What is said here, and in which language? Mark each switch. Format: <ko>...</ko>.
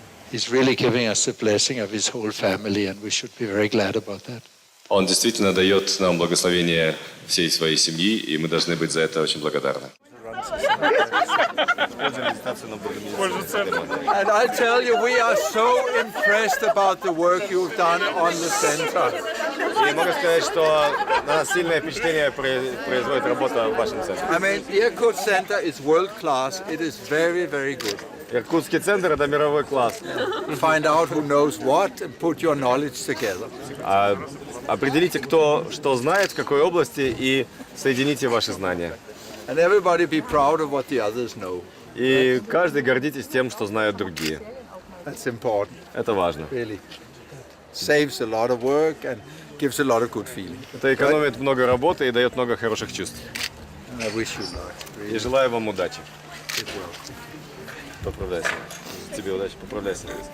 <en>He's really giving us the blessing of his whole family, and we should be very glad about that.</en> <ru>Он действительно дает нам благословение всей своей семьи, и мы должны быть за это очень благодарны.</ru> <en>And I tell you, we are so impressed about the work you've done on the center.</en> <ru>И могу сказать, что на нас сильное впечатление производит работа в вашем центре.</ru> <en>I mean, Irkut Center is world class. It is very, very good.</en> <ru>Иркутский центр — это мировой класс.</ru> <en>Find out who knows what and put your knowledge together.</en> <ru>Определите, кто что знает, в какой области, и соедините ваши знания.</ru> <en>And everybody be proud of what the others know.</en> <ru>И каждый гордитесь тем, что знают другие.</ru> <en>That's important.</en> <ru>Это важно.</ru> <en>Really. Saves a lot of work and gives a lot of good feeling.</en> <ru>Это экономит много работы и дает много хороших чувств.</ru> <en>I wish you luck. Really.</en> <ru>И желаю вам удачи. Поправляйся. Тебе удачи, поправляйся.</ru>